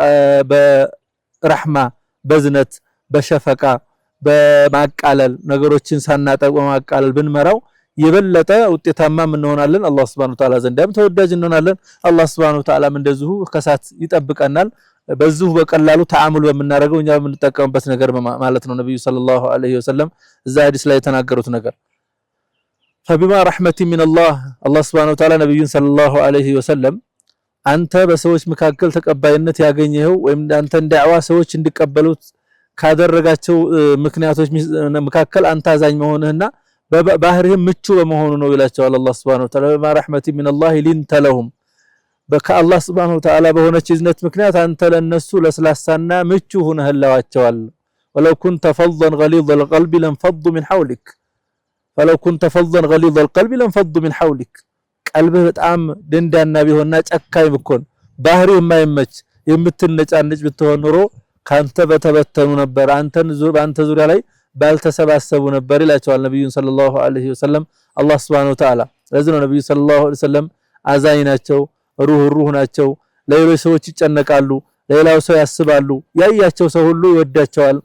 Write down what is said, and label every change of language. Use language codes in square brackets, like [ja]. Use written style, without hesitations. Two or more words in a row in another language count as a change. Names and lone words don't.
[am] በረህማ በዝነት በሸፈቃ በማቃለል ነገሮችን ሳናጠቅ በማቃለል ብንመራው የበለጠ ውጤታማ እንሆናለን አላህ [ar] سبحانه وتعالى [am] ዘንዳም ተወዳጅ እንሆናለን አላህ [ar] سبحانه وتعالى [am] እንደዚሁ ከሳት ይጠብቀናል በዚሁ በቀላሉ ተዓሙል በመናረገው እኛ በመንጠቀምበት ነገር ማለት ነው ነብዩ [ar] صلى الله عليه وسلم [am] እዛ ሐዲስ ላይ የተናገሩት ነገር [ar] فبما رحمة من الله سبحانه وتعالى [am] ነብዩን [ar] صلى الله عليه وسلم [am] አንተ በሰዎች መካከል ተቀባይነት ያገኘው ወይም አንተን ዳዕዋ ሰዎች እንዲቀበሉት ካደረጋቸው ምክንያቶች መካከል አንተ አዛኝ መሆንህና በባህሪህ ምቹ በመሆኑ ነው ይላቸዋል አላህ [ar] سبحانه وتعالى [am] በማ [ar] رحمة من الله لنت لهم [am] በከአላህ [ar] سبحانه وتعالى [am] በሆነች እዝነት ምክንያት አንተ ለነሱ ለስላሳና ምቹ ሆነህላቸዋል [ar] ولو كنت فظا غليظ القلب لانفضوا من حولك ولو كنت فظا غليظ القلب لانفضوا من حولك [am] ቀልብህ በጣም ደንዳና ቢሆንና ጨካኝ ብኮን ባህሪው የማይመች የምትነጫነጭ ብትሆን ኖሮ ካንተ በተበተኑ ነበር አንተ ዙሪያ ላይ ባልተሰባሰቡ ነበር ይላቸዋል ነብዩ [ar] صلى الله عليه وسلم [am] አላህ [ar] سبحانه وتعالى [am] ለዚህ ነው ነብዩ [ar] صلى الله عليه وسلم [am] አዛኝ ናቸው ሩህ ናቸው ለሌሎች ሰዎች ይጨነቃሉ ለሌላው ሰው ያስባሉ ያያቸው ሰው ሁሉ ይወዳቸዋል